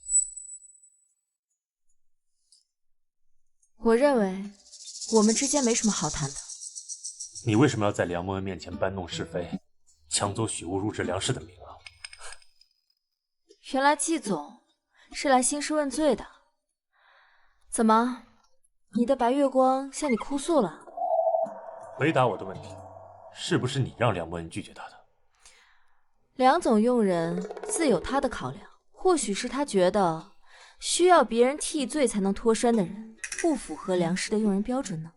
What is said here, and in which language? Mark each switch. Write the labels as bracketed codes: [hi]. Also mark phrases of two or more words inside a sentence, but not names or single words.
[zh] 我認為我們之間沒什麼好談的。你為什麼要在梁夢恩面前搬弄是非，搶走許無入職梁氏的名額？原來季總是來興師問罪的。怎麼，你的白月光向你哭訴了？回答我的問題，是不是你讓梁夢恩拒絕他的？梁總用人自有他的考量，或許是他覺得需要別人替罪才能脫身的人不符合梁氏的用人標準呢。